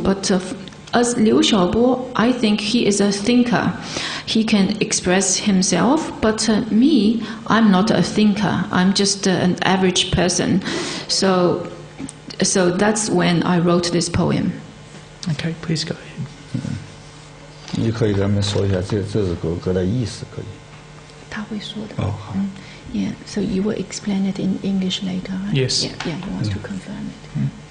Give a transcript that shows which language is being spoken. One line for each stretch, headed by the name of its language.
English: But as Liu Xiaobo, I think he is a thinker. He can express himself, but me, I'm not a thinker. I'm just an average person. So that's when I wrote this poem. Okay, please go ahead.
Chinese: 你可以跟他们说一下这首歌的意思，可以。他会说的。哦，好。
English: Yeah, so you will explain it in English later, right? Yes. Yeah, he wants to confirm it.